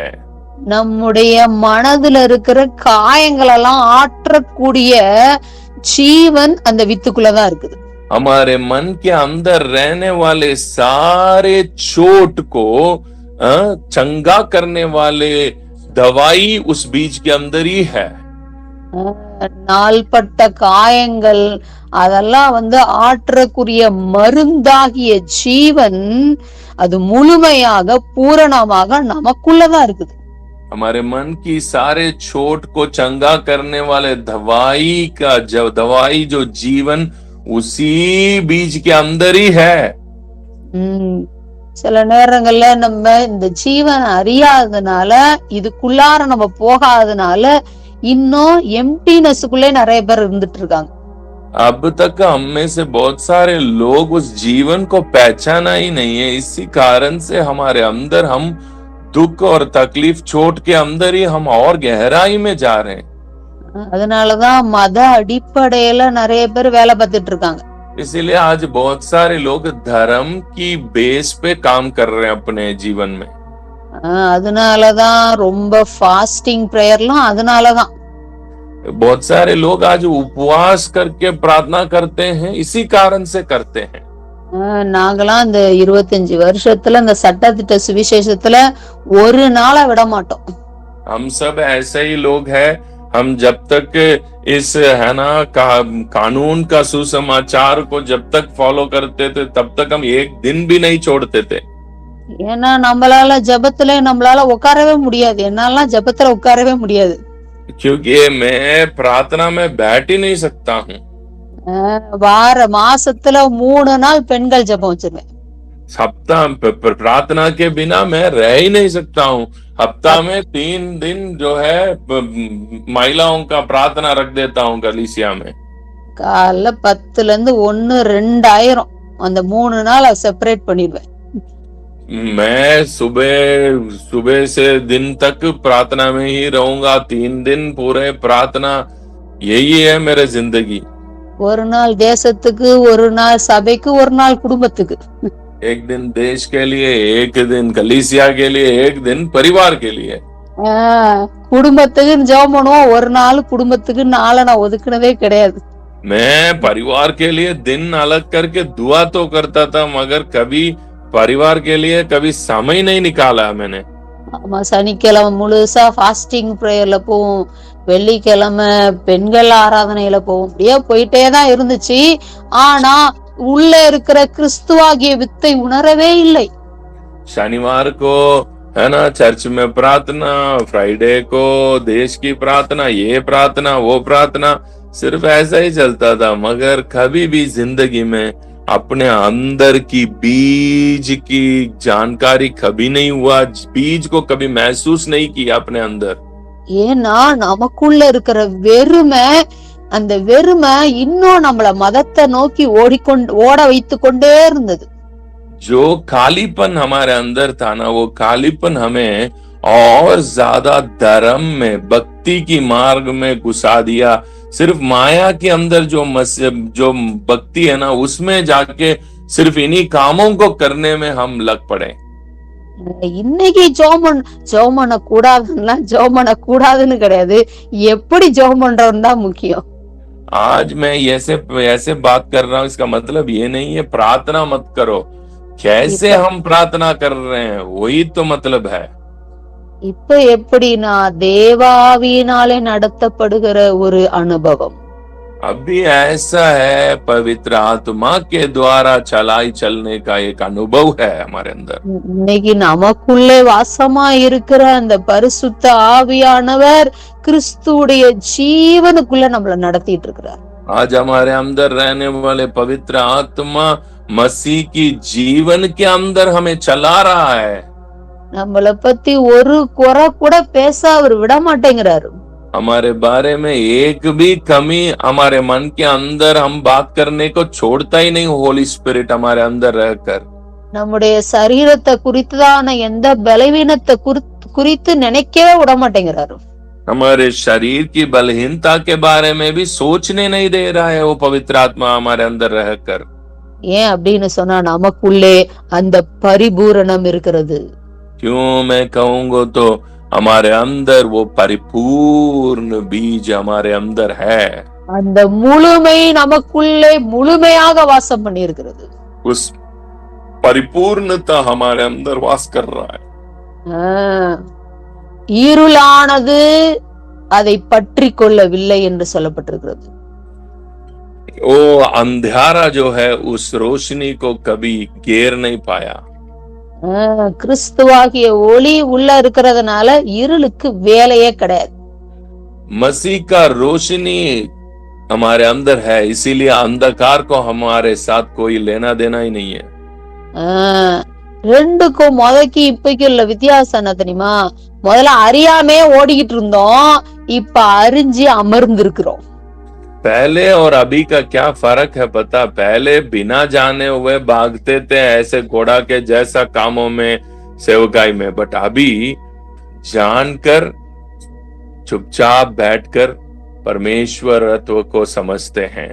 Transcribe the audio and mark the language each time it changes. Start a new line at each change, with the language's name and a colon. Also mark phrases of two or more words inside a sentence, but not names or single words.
Tamil: நம்முடைய மனதுல இருக்கிற காயங்கள் எல்லாம் ஆற்றக்கூடிய ஜீவன் அந்த வித்துக்குள்ளதான் இருக்குது.
Hindi: हमारे मन के अंदर रहने वाले सारे चोट को चंगा करने वाले दवाई उस बीज के अंदर ही है।
Tamil: நாள்பட்ட காயங்கள் அதெல்லாம் ஆற்றக்கூடிய மருந்தாகிய ஜீவன் அது முழுமையாக பூரணமாக நமக்குள்ளதான் இருக்குது.
Hindi: हमारे मन की सारे चोट को चंगा करने वाले दवाई जो जीवन उसी बीज के अंदर ही है।
Tamil: சில நேரங்கள்ல நம்ம இந்த ஜீவன் அறியாததுனால, இதுக்குள்ளார நம்ம போகாததுனால இன்னும் எம்டினஸ்க்குள்ளே நிறைய பேர் இருந்துட்டு இருக்காங்க.
Hindi: अब तक हम में से बहुत सारे लोग उस जीवन को पहचाना ही नहीं है। इसी कारण से हमारे अंदर हम दुख और तकलीफ चोट के अंदर ही हम और गहराई में जा रहे हैं।
Tamil: அதனாலதான் மத அடிப்படையில நிறைய பேர் வேலை பார்த்துட்டு இருக்காங்க.
Hindi: इसीलिए आज बहुत सारे लोग धर्म की बेस पे काम कर रहे हैं अपने जीवन में।
Tamil: அதனாலதான் ரொம்ப
English: fasting prayer
Tamil: அதனாலதான்
Hindi: बहुत सारे लोग आज उपवास करके प्रार्थना करते हैं, इसी कारण से करते हैं।
Tamil: நாங்களாம் இந்த 25 வருஷத்துல இந்த சட்டத்திட்ட சுவிசேஷத்துல ஒரு நாளை விட மாட்டோம்.
Hindi: हम सब ऐसे ही लोग हैं। हम जब तक इस है ना कानून का सुसमाचार को जब तक फॉलो करते थे, तब तक हम एक दिन भी नहीं छोड़ते थे।
Tamil: ஏன்னா நம்மளால ஜபத்துல நம்மளால உட்காரவே முடியாது. என்னாலாம் ஜபத்துல உட்காரவே முடியாது.
Hindi: क्योंकि मैं प्रार्थना में बैठ ही नहीं सकता हूँ।
Tamil: மாசத்துல 3 நாள் பெண்கள் ஜபம் வச்சிருவேன்.
Hindi: सप्ताह प्रार्थना के बिना मैं रह ही नहीं सकता हूँ। हफ्ता में 3 दिन जो है महिलाओं का प्रार्थना रख देता हूँ कलीसिया में।
Tamil: காலைல 10ல இருந்து 1-2 ஆயிரம் அந்த 3 நாள் செப்பரேட் பண்ணிடுவேன்.
Hindi: मैं सुबह से दिन तक प्रार्थना में ही रहूंगा। 3 दिन पूरे प्रार्थना, यही है मेरे जिंदगी।
Tamil: ஒரு நாள் தேசத்துக்கு, ஒரு நாள் சபைக்கு, ஒரு நாள் குடும்பத்துக்கு.
Hindi: एक दिन देश के लिए, एक दिन कलीसिया के लिए, एक दिन परिवार के लिए।
Tamil: குடும்பத்துக்கு ஜெபம் பண்ணுவோம். ஒரு நாள் குடும்பத்துக்கு நாளை நான் ஒதுக்குனதே கிடையாது.
Hindi: मैं परिवार के लिए दिन अलग करके दुआ तो करता था, मगर कभी परिवार के लिए कभी समय नहीं निकाला मैंने।
Tamil: ஆமா, சனிக்கிழமை முழுசா
English: fasting prayer
Tamil: போவோம். வெள்ளிக்கிழமை பெண்கள் ஆராதனையில போவோம். அப்படியே போயிட்டே தான் இருந்துச்சு. ஆனா உள்ள இருக்கிற கிறிஸ்துவாகிய வித்தை உணரவே இல்லை.
Hindi: शनिवार को है ना चर्च में प्रार्थना, फ्राइडे को देश की प्रार्थना, ये प्रार्थना वो प्रार्थना, सिर्फ ऐसा ही चलता था। मगर कभी भी जिंदगी में अपने अंदर की बीज की जानकारी कभी नहीं हुआ, बीज को कभी महसूस नहीं किया अपने अंदर।
Tamil: ஏன்னா நமக்குள்ள இருக்கிற வெறுமை, அந்த வெறுமை இன்னும் நம்மள மதத்தை நோக்கி ஓட வைத்து கொண்டே இருந்தது.
Hindi: जो खालीपन हमारे अंदर था ना, वो खालीपन हमें और ज्यादा धर्म में, भक्ति भक्ति की मार्ग में घुसा दिया। सिर्फ माया के अंदर जो भक्ति है ना, उसमें जाके सिर्फ इन्हीं कामों को करने में हम लग पड़े।
Tamil: இன்னைக்கு ஜெபம் பண்ண கூடாதுன்னா ஜெபம் பண்ண கூடாதுன்னு கிடையாது, எப்படி ஜெபம் பண்றோம்னு தான் முக்கியம்.
Hindi: आज मैं ऐसे बात कर रहा हूं, इसका मतलब ये नहीं है प्रार्थना मत करो। कैसे
Tamil: இப்ப
Hindi: हम प्रार्थना कर रहे हैं वही तो मतलब है।
Tamil: இப்ப எப்படின்னா தேவாவியினாலே நடத்தப்படுகிற ஒரு அனுபவம்.
Hindi: अभी ऐसा है, पवित्र आत्मा के द्वारा चलने का एक अनुभव है हमारे अंदर।
Tamil: இன்னைக்கு நமக்குள்ளே வாசமா இருக்கிற அந்த பரிசுத்த ஆவியானவர் கிறிஸ்துவுடைய ஜீவனுக்குள்ள நம்மள நடத்திட்டு இருக்கிறார்.
Hindi: आज हमारे अंदर रहने वाले पवित्र आत्मा मसीह की जीवन के अंदर हमें चला रहा है।
Tamil: நம்மள பத்தி ஒரு குறை கூட பேச அவர் விட மாட்டேங்கிறாரு.
Hindi: हमारे बारे में एक भी कमी हमारे मन के अंदर हम बात करने को छोड़ता ही नहीं,
English: Holy Spirit
Hindi: हमारे अंदर रहकर।
Tamil: நம்முடைய சரீரத்தை குறித்துதான எந்த பலவீனத்தை குறித்து நினைக்கவே விட மாட்டேங்கிறாரு.
Hindi: हमारे शरीर की बलहीनता के बारे में भी सोचने नहीं दे रहा है वो पवित्र आत्मा हमारे अंदर रहकर।
Tamil: ஏன் அப்படின்னு சொன்னா நமக்குள்ளே அந்த பரிபூரணம் இருக்கிறது.
Hindi: क्यों मैं कहूंगा तो हमारे अंदर वो परिपूर्ण बीज हमारे अंदर है।
Tamil: அந்த முழுமை நமக்குள்ளே முழுமையாக வாசம் பண்ணி இருக்கிறது.
Hindi: उस परिपूर्णता हमारे अंदर वास कर रहा है।
Tamil: இருளானது அதை பற்றி கொள்ளவில்லை என்று சொல்லப்பட்டிருக்கிறது.
Hindi: वो अंधेरा जो है उस रोशनी को कभी घेर नहीं पाया।
Tamil: கிறிஸ்துவாகிய ஒளி உள்ள இருக்கிறதுனால இருளுக்கு வேலையே கிடையாது.
Hindi: मसीह का रोशनी हमारे अंदर है, इसीलिए अंधकार को हमारे साथ कोई लेना देना ही नहीं है।
Tamil: ரெண்டுக்கும் முதக்கு இப்பைக்கு உள்ள வித்தியாசம் என்ன தெரியுமா? முதல்ல அறியாமே ஓடிக்கிட்டு இருந்தோம், இப்ப அறிஞ்சு அமர்ந்து இருக்கிறோம்.
Hindi: पहले और अभी का क्या फर्क है पता? पहले बिना जाने हुए भागते थे ऐसे घोड़ा के जैसा कामों में, सेवकाई में, बट अभी जानकर चुपचाप बैठकर परमेश्वरत्व को समझते हैं।